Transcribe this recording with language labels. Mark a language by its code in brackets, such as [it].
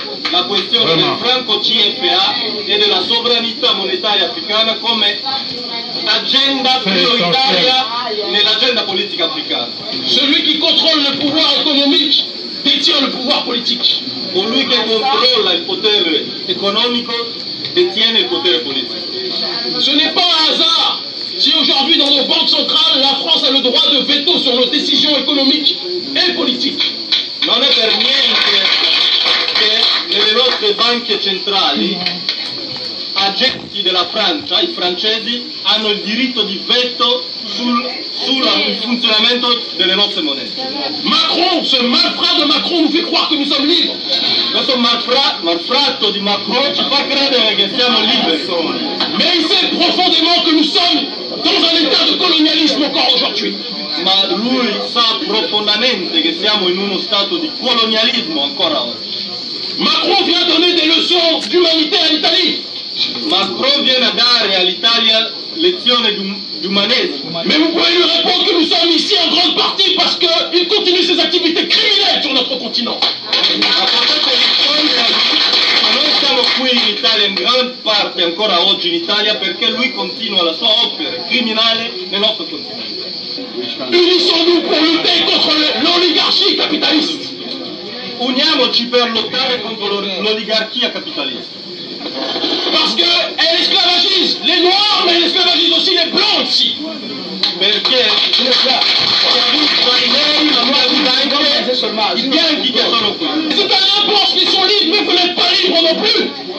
[it] La questione del franco CFA e della sovranità monetaria africana come agenda prioritaria nell'agenda politica africana. [fr] Celui qui contrôle le pouvoir économique détient le pouvoir politique. [it] Colui che controlla il potere economico detiene il potere politico. [fr] Ce n'est pas un hasard si aujourd'hui dans nos banques centrales la France a le droit de veto sur nos décisions économiques et politiques. [it] Non è per niente che nelle nostre banche centrali agenti della Francia, i francesi, hanno il diritto di veto sul funzionamento delle nostre monete. [fr] Macron, ce malfrat de Macron nous fait croire que nous sommes libres. [it] Questo malfratto di Macron ci fa credere che siamo liberi. [fr] Mais il sait profondément que nous sommes dans un état de colonialisme encore aujourd'hui. [it] Ma lui sa profondamente che siamo in uno stato di colonialismo ancora oggi. [fr] Macron vient donner des leçons d'humanité à l'Italie. [it] Macron viene a dare all'Italia lezioni di umanesimo. [fr] Mais vous pouvez lui répondre que nous sommes ici en grande partie parce qu'il continue ses activités criminelles sur notre continent. [it] Ma potete rispondere, ma noi siamo qui in Italia in gran parte ancora oggi in Italia perché lui continua la sua opera criminale nel nostro continente. [fr] Unissons-nous pour lutter contre l'oligarchie capitaliste. [it] Uniamoci per lottare contro l'oligarchia capitalista. [fr] Parce qu'elle esclavagise les noirs, mais elle esclavagise aussi les blancs ici. [it] Perché i neri, ma anche i bianchi che sono qui. [fr] Les Italiens pensent qu'ils sont libres, mais vous n'êtes pas libres non plus.